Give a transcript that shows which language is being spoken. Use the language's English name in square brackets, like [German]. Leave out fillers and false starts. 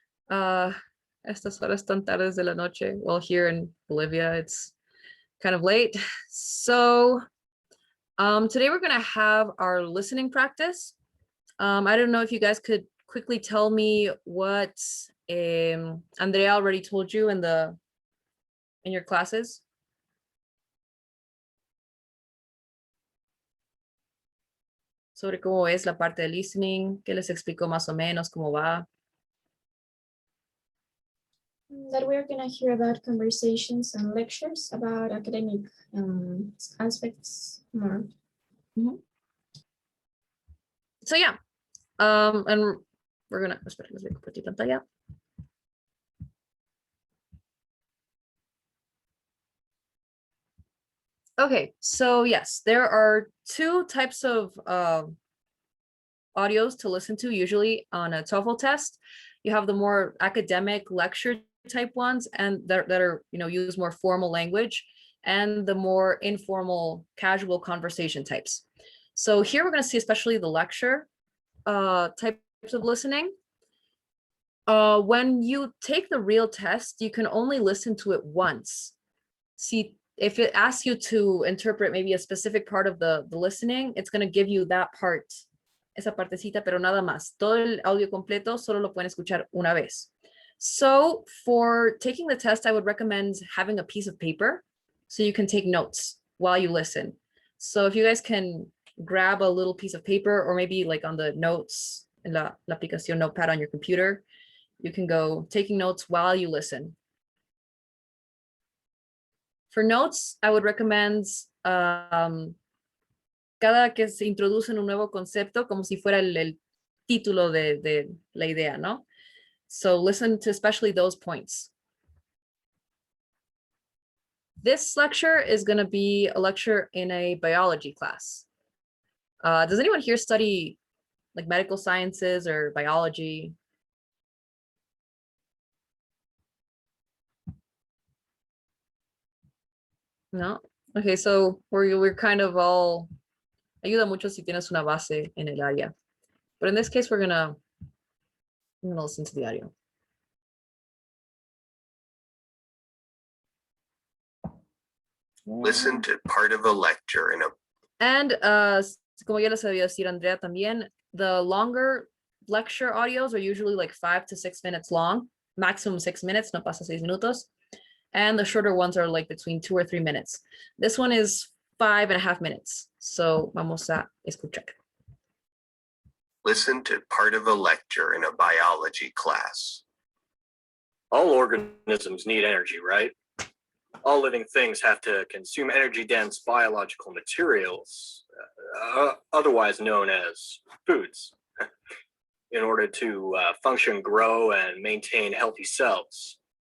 [Spanish] Estas horas tan tardes de la noche. [English] Well, here in Bolivia, it's kind of late. So, today we're gonna have our listening practice. I don't know if you guys could quickly tell me what Andrea already told you in your classes. [Spanish] Sobre cómo es la parte de listening, que les explicó más o menos cómo va. [English] That we're gonna hear about conversations and lectures about academic aspects more. So yeah, and we're gonna, [Spanish] espera, les voy a compartir pantalla. [English] Okay, so yes, there are two types of audios to listen to usually on a TOEFL test. You have the more academic lecture type ones and that are, use more formal language. and the more informal, casual conversation types. So here we're going to see especially the lecture types of listening. When you take the real test, you can only listen to it once. See, if it asks you to interpret maybe a specific part of the listening, it's going to give you that part, [Spanish] esa partecita, pero nada más. Todo el audio completo solo lo pueden escuchar una vez. [English] So for taking the test, I would recommend having a piece of paper so you can take notes while you listen. So if you guys can grab a little piece of paper, or maybe like on the notes in [Spanish] la aplicación [English] notepad on your computer, you can go taking notes while you listen. For notes, I would recommend [Spanish] cada que se introduce un nuevo concepto, como si fuera el título de la idea, ¿no? [English] So listen to especially those points. This lecture is going to be a lecture in a biology class. Does anyone here study like medical sciences or biology? No? Okay, so we're kind of all, [Spanish] ayuda mucho si tienes una base en el área. [English] But in this case, we're gonna listen to the audio. Listen to part of a lecture in a... And [Spanish] como ya les había decir Andrea también, [English] the longer lecture audios are usually like 5 to 6 minutes long, maximum 6 minutes, [Spanish] no pasa 6 minutos. [English] And the shorter ones are like between 2 or 3 minutes. This one is 5.5 minutes. So [Spanish] vamos a escuchar. [English] Listen to part of a lecture in a biology class. All organisms need energy, right? All living things have to consume energy-dense biological materials, otherwise known as foods, in order to function, grow, and maintain healthy cells.